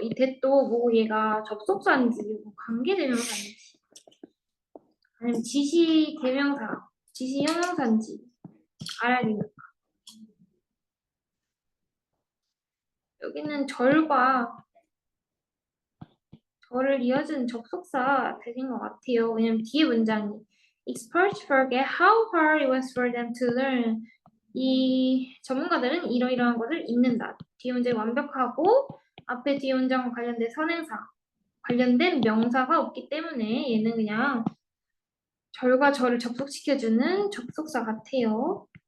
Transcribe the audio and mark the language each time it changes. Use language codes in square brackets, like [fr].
[ko] 이 that도 뭐 얘가 접속사인지 뭐 관계대명사인지 아니면 지시대명사, 지시형용사인지 알아야 된다. 여기는 절과 저를 이어주는 접속사 되는 것 같아요. 왜냐면 뒤에 문장이 [en] experts forget how hard it was for them to learn. [ko] 이 전문가들은 이러이러한 것을 잊는다. 뒤에 문장이 완벽하고 앞에 뒤에 문장과 관련된 선행사, 관련된 명사가 없기 때문에 얘는 그냥 절과 저를 접속시켜주는 접속사 같아요.